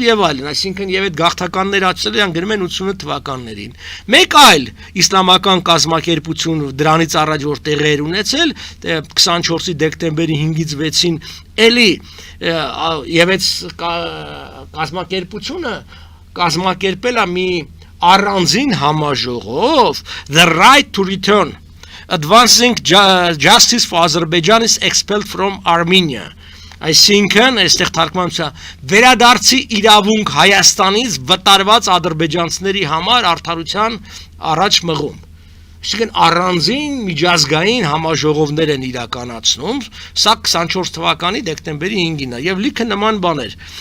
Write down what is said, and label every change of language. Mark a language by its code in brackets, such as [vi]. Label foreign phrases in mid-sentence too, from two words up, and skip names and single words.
[hy] եւ այլն, այսինքն եւ այդ գաղթականներ աճել են գրում են 88 թվականներին։ Մեկ այլ իսլամական կազմակերպություն դրանից առաջ որ տեղեր ունեցել 24-ի դեկտեմբերի 5-ից 6-ին էլի եւ այդ կազմակերպությունը կազմակերպել է մի առանձին համաժողով The Right to Return Advancing Justice for Azerbaijan is expelled from Armenia Այսինքն, այստեղ թարգմանությունը վերադարձի իրավունք Հայաստանից վտարված ադրբեջանցիների համար արդարության առաջ մղում։ Այսինքն առանձին միջազգային համաժողովներ են իրականացնում, սա 24 թվականի դեկտեմբերի 5-ին է եւ լիքը նման բաներ։